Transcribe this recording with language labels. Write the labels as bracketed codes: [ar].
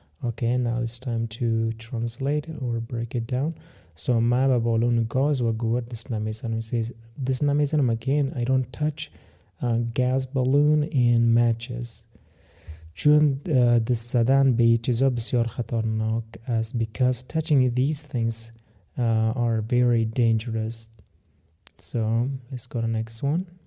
[en] Okay, now it's time to translate or break it down. [fa] So من به بالون گاز و گوگل دست نمیزنم. [en] It says [fa] دست نمیزنم [en] again. I don't touch gas balloon and matches. [fa] چون دست زدن به چیزا بسیار خطرناک است. [en] Because touching these things are very dangerous. So let's go to the next one.